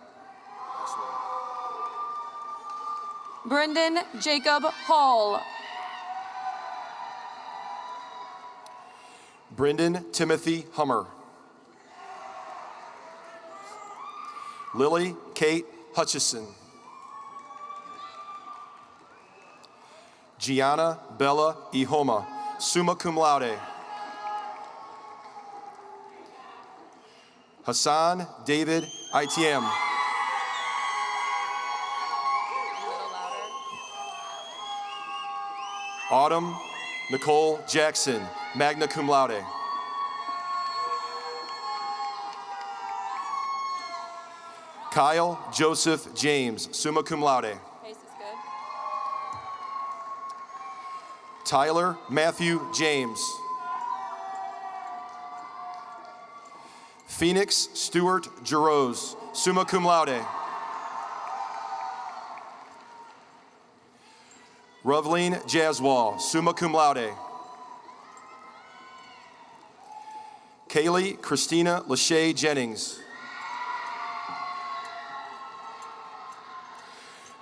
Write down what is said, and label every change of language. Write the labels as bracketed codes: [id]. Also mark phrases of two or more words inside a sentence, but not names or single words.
[en] Brendan Jacob Hall. Brendan Timothy Hummer. Lily Kate Hutchison. Gianna Bella Ihoma, [la] summa cum laude. [en] Hassan David ITM. Autumn Nicole Jackson, [la] magna cum laude. [en] Kyle Joseph James, [la] summa cum laude. [en] Pace is good. Tyler Matthew James. Phoenix Stewart Giroux, [la] summa cum laude. [en] Rovleen Jaswal, [la] summa cum laude. [en] Kaylee Christina Lachey Jennings.